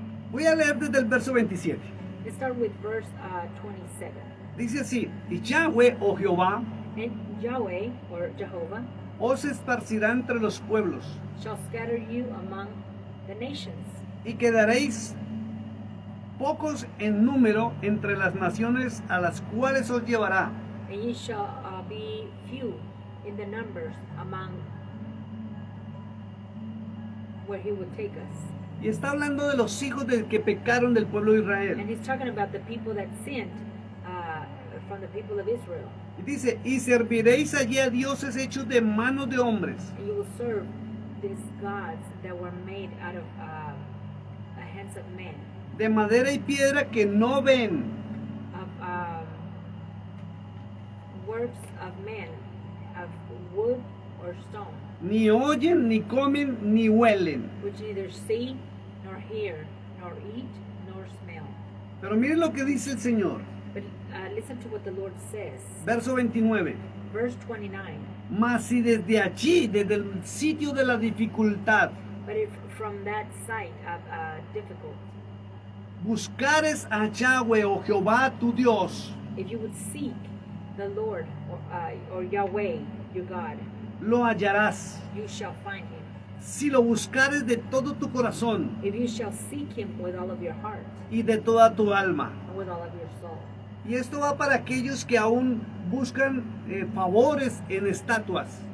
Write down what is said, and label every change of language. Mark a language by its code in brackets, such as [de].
[es] Voy a leer desde el verso 27. [en] Let's start with verse 27. [es] Dice así, y Yahweh o Jehová [en] And Yahweh, or Jehovah, [es] os esparcirá entre los pueblos, [en] shall scatter you among the nations, [es] y quedaréis pocos en número entre las naciones a las cuales os llevará, [en] and ye shall be few in the numbers among where he would take us. [es] y está hablando de los hijos de que pecaron del pueblo de Israel. [en] And he's talking about the people that sinned from the people of Israel. [es] Y dice, y serviréis allí a dioses hechos de manos de hombres, [en] And you will serve these gods that were made out of the hands of men, [es] de madera y piedra que no ven, [en] of works of men, of wood or stone, [es] ni oyen, ni comen, ni huelen. [en] which neither see, nor hear, nor eat, nor smell. [es] Pero miren lo que dice el Señor. [en] But listen to what the Lord says. [es] Verso 29. [en] Verse 29. [es] Mas si desde allí, desde el sitio de la dificultad, [en] But if from that site of difficult, [es] buscares a Yahweh o Jehová tu Dios, [en] if you would seek the Lord or Yahweh, your God, [es] lo hallarás. [en] you shall find him. [es] Si lo buscares de todo tu corazón [en] If you shall seek him with all of your heart [es] y de toda tu alma. [en] and with all of your soul. [es] Y esto va para aquellos que aún buscan favores en estatuas.